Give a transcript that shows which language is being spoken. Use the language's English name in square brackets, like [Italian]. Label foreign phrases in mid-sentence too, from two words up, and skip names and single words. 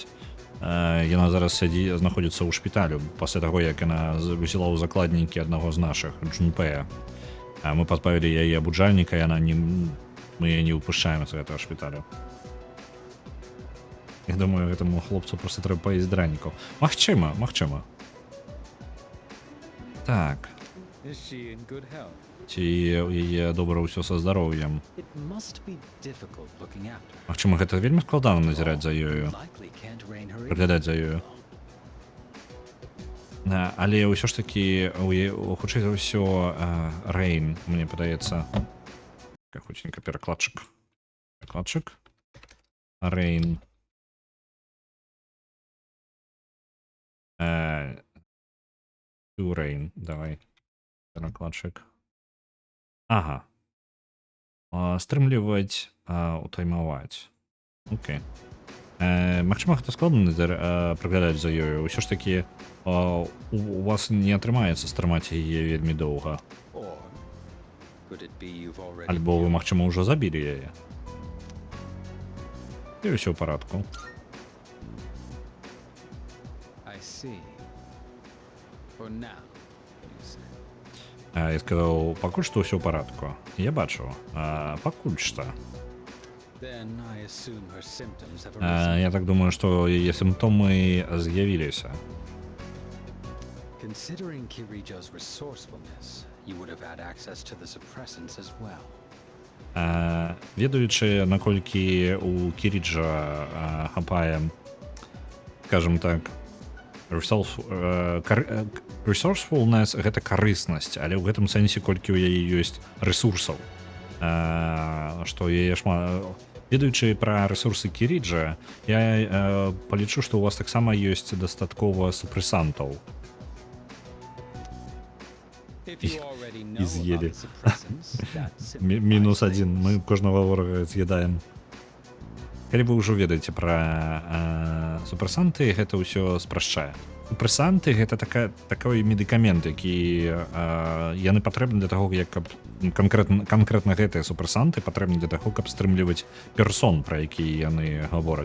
[Belarusian] Яна зараз знаходзіцца ў шпіталю пасля таго, як яна взяла ў закладнікі аднаго з нашых, Джунпея. Мы позбавили яе абуджальніка, яна не... мы яе не выпушчаем з гэтага шпіталю. Я думаю, гэтаму хлопцу просто трэба паесть дранікаў. Магчыма. Так. [English] Is she in good health? [Belarusian] Ці ў яе добра ўсё са здароўем. [English] It must be difficult looking after her. [Belarusian] Магчыма, гэта вельмі складана назіраць за ёю, [English] Likely can't rein her in. [Belarusian] прыглядаць за ёю. Але ўсё ж такі, хутчэй за ўсё, Рэйн, мне падаецца, хутченька перакладчык. Рэйн. Рэйн, давай. Перакладчык. Ага. Стрымліваць, утаймаваць. Окей. Магчыма, гэта складана прыглядаць за ёю. Усё ж такі у вас не атрымаецца стрымаць яе вельмі доўга. [English] Or could it be you've already [Belarusian] Альбо вы, магчыма, ўжо забілі яе. І ўсё ў парадку. [English] I see. For now, you say. [Belarusian] Я сказаў, пакуль што ўсё ў парадку. Я бачу, пакуль што. [English] Then I assume her symptoms have arisen. [Belarusian] Я так думаю, што яе сімптомы з'явіліся. [English] Considering Kirijo's resourcefulness, you would have had access to the suppressants as well. [Belarusian] Ведаючы, наколькі у Кіріджа хапае, скажем так, resourcefulness — гэта карыснасць, але ў гэтым сэнсе колькі ў яе ёсць рэсурсаў, што яе шмат. Ведаючы пра рэсурсы Кіріджа, я палічу, што у вас таксама ёсць дастаткова супрэсантаў. [English] If you already know [Belarusian] І з'елі. [English] about the suppressants, that [Belarusian] Мінус [English] simplifies [Belarusian] 1, мы кожнага ворага з'едаем. Калі вы ўжо ведаеце пра супрэсанты, гэта ўсё спрашчае. Супрэсанты — гэта такой медыкамент, які яны патрэбны для таго, як канкрэтна гэтыя супрэсанты патрэбны для таго, каб стрымліваць персон, пра які яны гавораць.